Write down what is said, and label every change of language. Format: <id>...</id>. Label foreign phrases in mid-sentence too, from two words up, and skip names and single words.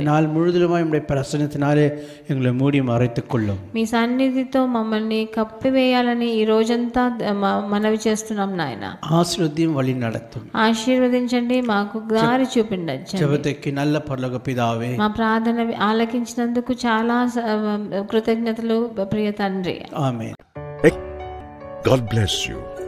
<ta>நாள் முழுவதுமாய் உம்முடைய பிரசன்னத்தினாலே எங்களை மூடி மறைத்துக் கொள்ளும்.</ta> <te>మీ సన్నిధితో మమ్మల్ని కప్పివేయాలని ఈ రోజంతా మనవి చేస్తున్నాం నాయన.</te> <ta>ஆசீர்வதியும் வழி நடத்தும்.</ta> <te>ఆశీర్వదించండి, మాకు దారి చూపించండి.</te> <ta>ஜெபத்துக்கு நல்ல பரலோக பிதாவே,</ta> <te>మా ప్రార్థన ఆలకించినందుకు చాలా కృతజ్ఞతలు ప్రియ తండ్రి.</te> <ta>ஆமென்.</ta> <en>God bless you.</en>